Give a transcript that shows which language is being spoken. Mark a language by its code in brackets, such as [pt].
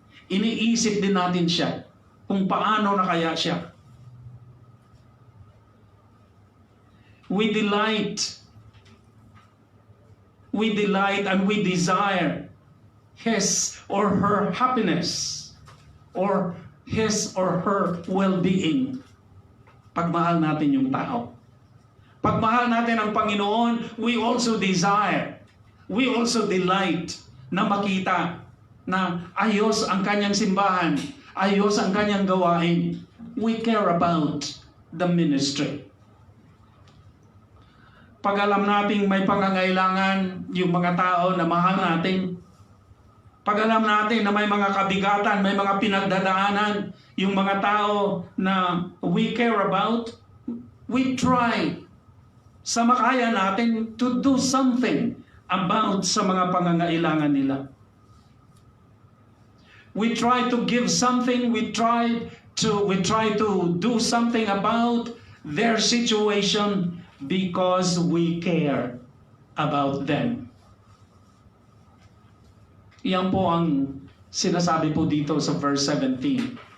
[tl] Iniisip din natin siya kung paano na kaya siya. [en] We delight and we desire his or her happiness or his or her well-being. [tl] Pagmahal natin yung tao. Pagmahal natin ang Panginoon, [en] we also desire, we also delight [tl] na makita na ayos ang kanyang simbahan, ayos ang kanyang gawain. [en] We care about the ministry. [tl] Pag alam nating may pangangailangan yung mga tao na mahal natin, pag alam natin na may mga kabigatan, may mga pinagdadaanan, yung mga tao na [en] we care about, we try [tl] sa makaya natin [en] to do something about [tl] sa mga pangangailangan nila. [en] We try to give something, we try to do something about their situation because we care about them. [tl] Yan po ang sinasabi po dito sa verse 17.